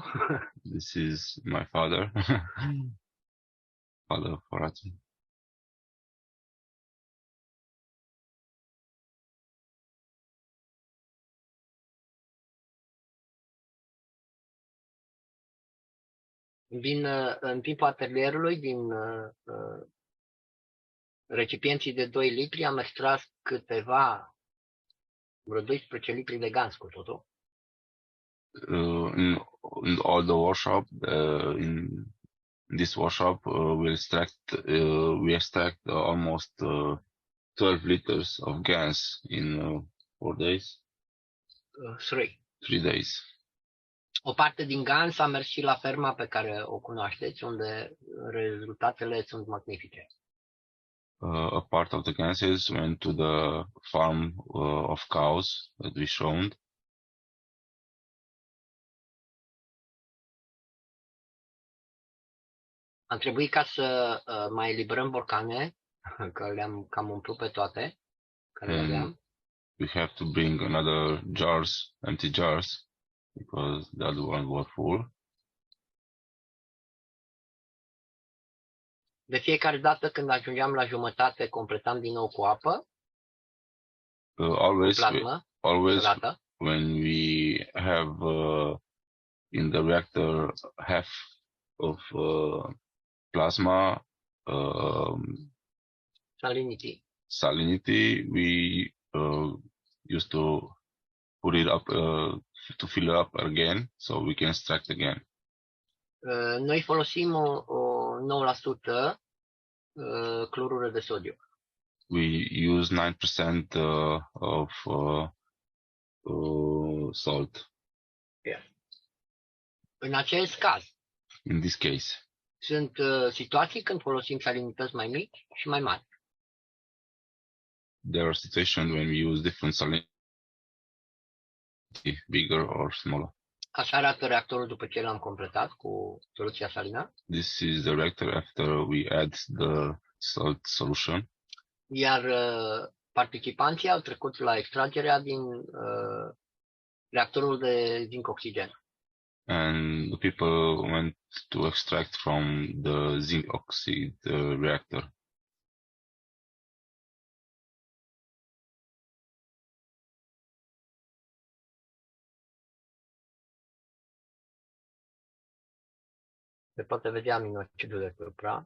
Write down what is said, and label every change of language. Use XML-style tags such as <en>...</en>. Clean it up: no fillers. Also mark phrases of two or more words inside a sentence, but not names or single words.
<en>This is my father, father of Horatiu.</en> <ro>Din, în timpul atelierului, din recipienții de 2 litri, am extras vreo 12 litri de gans cu totul.</ro> <en>In all the workshop, in this workshop, we extract almost 12 liters of gas in 4 days. 3 days.</en> <ro>O parte din gans a mers și la ferma pe care o cunoașteți, unde rezultatele sunt magnifice.</ro> <en>A part of the gases went to the farm of cows that we showed.</en> <ro>Am trebuit ca să mai eliberăm borcane, că le-am cam umplut pe toate, care le aveam.</ro> <en>We have to bring another empty jars, because the other ones were full.</en> <ro>De fiecare dată când ajungeam la jumătate, completam din nou cu apă, plasmă,</ro> <en>when we have in the reactor half of plasma salinity, we used to put it up to fill it up again, so we can extract again.</en> <ro>Noi folosim o 9% clorură de sodiu.</ro> <en>We use 9% of salt. Yeah.</en> <ro>În acest caz,</ro> <en>in this case,</en> <ro>sunt situații când folosim salinități mai mici și mai mari.</ro> <en>There are situations when we use different salinity, bigger or smaller.</en> <ro>Așa arată reactorul după ce l-am completat cu soluția salină.</ro> <en>This is the reactor after we add the salt solution.</en> <ro>Iar participanții au trecut la extragerea din reactorul de zinc-oxigen.</ro> <en>And the people went to extract from the zinc oxide reactor.</en> <ro>Se poate vedea aminoacidul de deasupra.</ro>